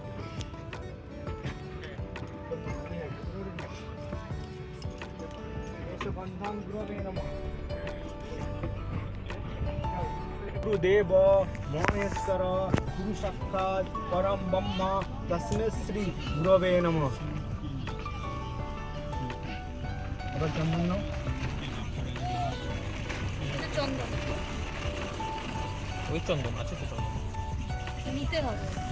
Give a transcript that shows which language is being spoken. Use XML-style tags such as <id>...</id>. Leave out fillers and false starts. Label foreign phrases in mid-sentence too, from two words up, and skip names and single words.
<sa>बंधन गुरुवे नमः गुरुदेव महेश्वर गुरु साक्षात् परम ब्रह्म तस्मै श्री गुरुवे नमः</sa> <hi>अब चंदन</hi> <bn>চন্দন ওই চন্দন আছে তো চন্দন নিতে হবে</bn>